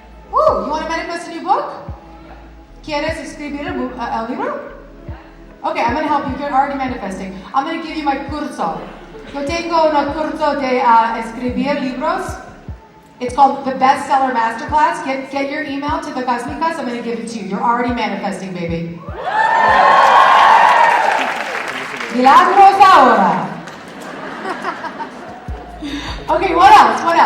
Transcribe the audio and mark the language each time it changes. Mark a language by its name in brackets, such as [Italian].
[English] Woo, you want to manifest a new book? [Spanish] ¿Quieres escribir el libro? [English] Okay, I'm going to help you. You're already manifesting. I'm going to give you my curso. [Spanish] Yo tengo un curso de escribir libros. [English] It's called the Bestseller Masterclass. Get your email to the Cósmicas. I'm going to give it to you. You're already manifesting, baby. [Spanish] Milagros ahora. [English] Okay, what else?